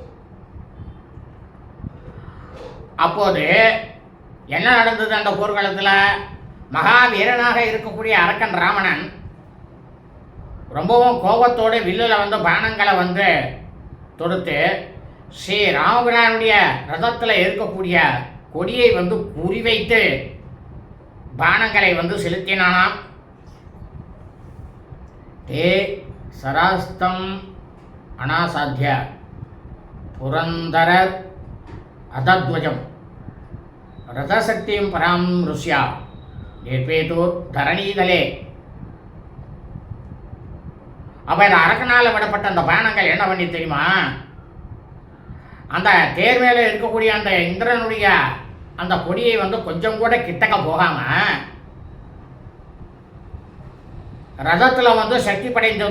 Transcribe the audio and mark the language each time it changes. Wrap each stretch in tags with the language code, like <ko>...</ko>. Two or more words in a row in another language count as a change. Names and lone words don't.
<ta>அப்போது என்ன நடந்தது அந்த போர்க்களத்தில், மகாவீரனாக இருக்கக்கூடிய அரக்கன் ராவணன் ரொம்பவும் கோபத்தோடு வில்லில் வந்து பானங்களை வந்து தொடுத்து ஸ்ரீ ராமபிரானுடைய ரதத்தில் இருக்கக்கூடிய கொடியை வந்து குறிவைத்து பானங்களை வந்து செலுத்தினானாம்.</ta> <sa>ते सरास्तम अनासाध्य पुरंदर अधध्वजम रथशक्ति परामृश्य निर्पेतु धरणीदले.</sa> <ta>அப்போ இந்த அரக்கனால் விடப்பட்ட அந்த பானங்கள் என்ன பண்ணி தெரியுமா, அந்த தேர் மேலே இருக்கக்கூடிய அந்த இந்திரனுடைய அந்த கொடியை வந்து கொஞ்சம் கூட கிட்டக்க போகாமல் ரதத்தில் வந்து சக்தி படைத்தது.</ta>